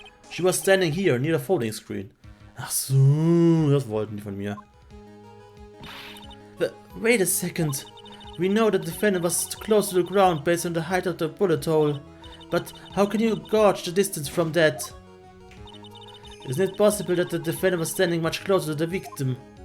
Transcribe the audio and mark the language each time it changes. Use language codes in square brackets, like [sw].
[en] She was standing here near the folding screen. [de] Ach so, das wollten die von mir. [en] Wait a second. We know that the defendant was close to the ground based on the height of the bullet hole. But how can you gauge the distance from that? Isn't it possible that the defendant was standing much closer to the victim?